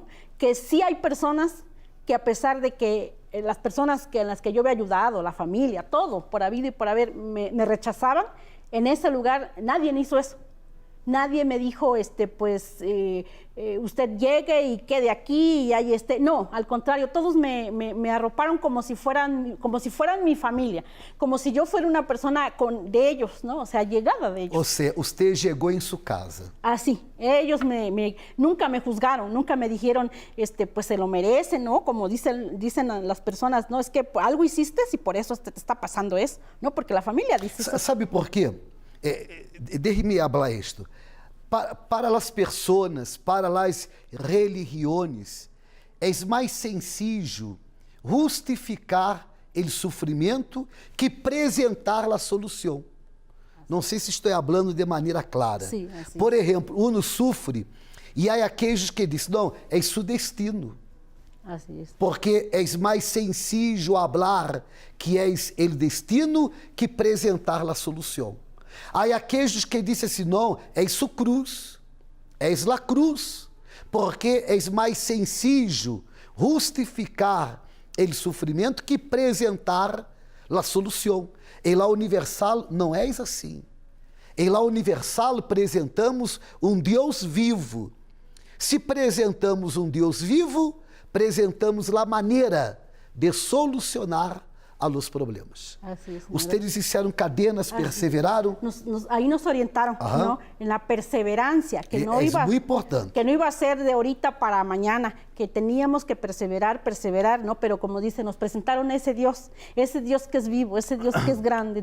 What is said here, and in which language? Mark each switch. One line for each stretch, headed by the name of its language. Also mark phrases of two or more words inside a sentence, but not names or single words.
Spanish: Que sí hay personas que a pesar de que las personas en las que yo había ayudado, la familia, todo, por habido y por haber, me rechazaban, en ese lugar nadie me hizo eso. Nadie me dijo, usted llegue y quede aquí y ahí esté. No, al contrario, todos me arroparon como si fueran mi familia, como si yo fuera una persona de ellos, ¿no? O sea, llegada de ellos.
Portuguese: Ou seja, usted chegou em sua casa.
Spanish: Así, ellos nunca me juzgaron, nunca me dijeron, pues se lo merecen, ¿no? Como dicen las personas, no, es que algo hiciste y por eso te está pasando eso, ¿no? Porque la familia dice eso.
Portuguese: Sabe por quê? Deixe-me falar isto. Para as pessoas, para as religiões, é mais sencillo justificar o sofrimento que apresentar a solução. Não sei se estou falando de maneira clara. Sim, assim. Por exemplo, uno sofre e há aqueles que dizem, não, é seu destino.
Spanish: Así es.
Portuguese: Porque é mais sencillo falar que é o destino que apresentar a solução. Há aqueles que dizem assim, não, é sua cruz, é a cruz, porque é mais sencillo justificar o sofrimento que apresentar a solução. Em la universal não é assim. Em la universal apresentamos um Deus vivo. Se apresentamos um Deus vivo, apresentamos a maneira de solucionar a los problemas.
Spanish: Así es, Ustedes hicieron cadenas, perseveraron. Ahí nos orientaron, ¿no? En la perseverancia, que no es muy importante. Que no iba a ser de ahorita para mañana, que teníamos que perseverar, ¿no? Pero como dice, nos presentaron ese Dios que es vivo, ese Dios que es grande.